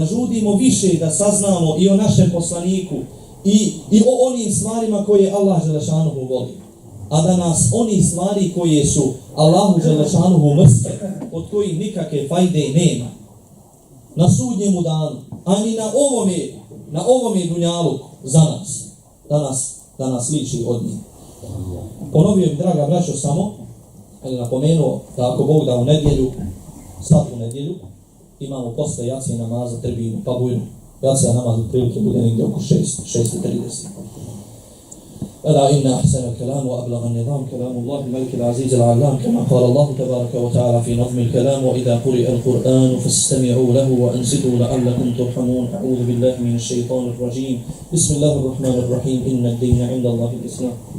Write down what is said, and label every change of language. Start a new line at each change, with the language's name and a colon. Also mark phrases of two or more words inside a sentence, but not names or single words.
Bosnian: žudimo više, da saznamo i o našem poslaniku i o onim stvarima koje Allah dželešanuhu voli, a da nas oni stvari koje su Allahu dželešanuhu mrske, od kojih nikakve fajde nema, na sudnjemu danu, ani na ovome dunjaluku za nas, da nas liči od njih. Ponovio bih, draga braćo, samo napomenuo da ako Bog da u nedjelju, svaku nedjelju, imamo posle jacije namaza tribinu, pa bujnu. Jacija namaz prilike bude negdje oko 6:30.
Arabic: ألا إن أحسن الكلام وأبلغ النظام كلام الله الملك العزيز العلام كما قال الله تبارك وتعالى في نظم الكلام وإذا قرئ القرآن فاستمعوا له وأنصتوا لعلكم ترحمون أعوذ بالله من الشيطان الرجيم بسم الله الرحمن الرحيم إن الدين عند الله الإسلام.